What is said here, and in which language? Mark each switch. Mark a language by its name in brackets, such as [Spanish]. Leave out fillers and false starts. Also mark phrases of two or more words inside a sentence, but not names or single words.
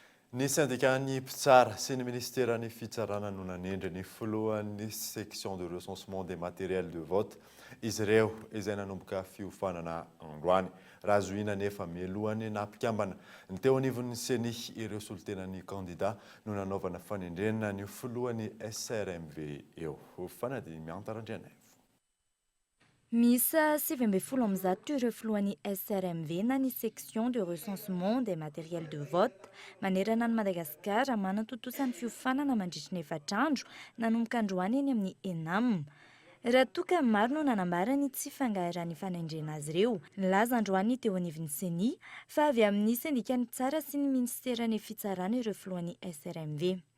[Malagasy] Ny syndicat-ny mpitsara sy ny ministeran'ny fitsarana no nanendry ny filohan'ny [French] section de recensement des matériels de vote [Malagasy] izy ireo izay nanomboka fiofanana androany raha zoina nefa mialohany nampikambana ny teo anivon'ny seni ireo solotenan'ny candidat no nanaovana fanendrenana ny filohan'ny SRMV eo fanadimy antarandrianay. Misa 7 ireo filohan'ny SRMV na ny [French] section de recensement des matériels de vote [Malagasy] manerana ny Madagasikara manantotosan'ny fiofanana mandritra ny efatrandro nanomboka androany eny amin'ny ENAM. Raha toka maro no nanambarany tsy fangaran'ny fanendrena azy ireo. Nilaza androany teo anivon'ny seni fa avy amin'ny syndicat-ny mpitsara sy ny ministeran'ny fitsarana ireo filohan'ny SRMV.